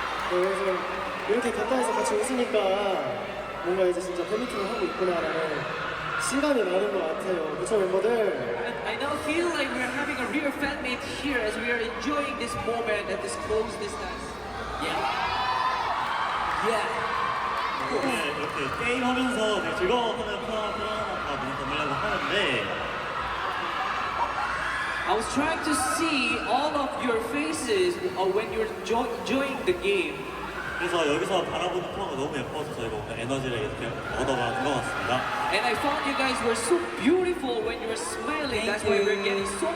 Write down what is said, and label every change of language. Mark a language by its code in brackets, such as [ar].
[ko] 그래서 이렇게 가까이서 같이 웃으니까 뭔가 이제 진짜 팬미팅을 하고 있구나라는 실감이 나는 것 같아요. 그쵸 멤버들? [en] I now feel like we're having a real fan meet here as we are enjoying this moment at this close distance. Yeah. [ko] 네, 이렇게 게임하면서 되게 즐거워하는 표현하는 다 보내려고 하는데 [en] I was trying to see all of your faces when you're enjoying the game. [ko] 그래서 여기서 바라보는 표현이 너무 예뻐서 저희가 오늘 에너지를 이렇게 얻어가는 것 같습니다. [en] And I found you guys were so beautiful when you were smiling. That's why we're getting so much